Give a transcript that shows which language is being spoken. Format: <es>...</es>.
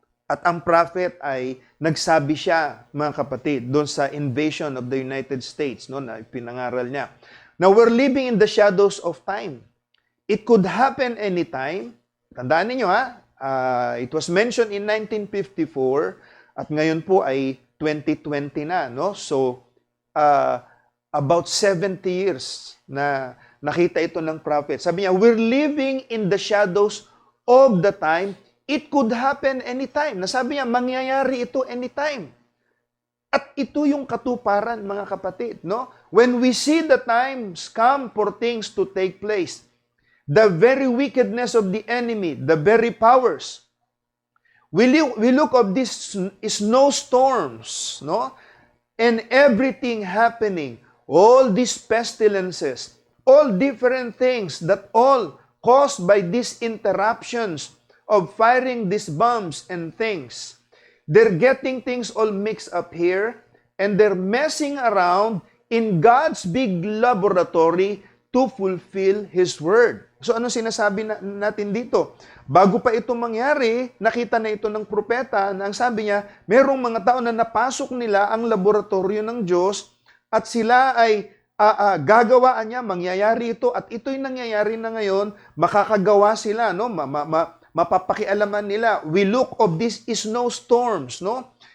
<tl>At ang prophet ay nagsabi siya, mga kapatid, doon sa</tl> <en>invasion of the United States,</en> <tl>no, na pinangaral niya.</tl> <en>Now, we're living in the shadows of time. It could happen anytime.</en> <tl>Tandaan niyo</tl> <en>it was mentioned in 1954</en> <tl>at ngayon po ay 2020 na, no? So,</tl> <en>about 70 years</en> <tl>na nakita ito ng prophet. Sabi niya,</tl> <en>we're living in the shadows of the time. It could happen anytime.</en> <tl>Nasabi niya, mangyayari ito anytime. At ito yung katuparan, mga kapatid, no?</tl> <en>When we see the times come for things to take place, the very wickedness of the enemy, the very powers, we look of these snowstorms, no? And everything happening, all these pestilences, all different things that all caused by these interruptions of firing these bombs and things. They're getting things all mixed up here, and they're messing around in God's big laboratory to fulfill His Word.</en> <tl>So ano sinasabi natin dito? Bago pa ito mangyari, nakita na ito ng propeta na ang sabi niya, merong mga tao na napasok nila ang laboratorio ng Diyos at sila ay gagawaan niya, mangyayari ito at ito'y nangyayari na ngayon, makakagawa sila, no? Mapapakialaman nila.</tl> <en>We look of these snowstorms, no?</en>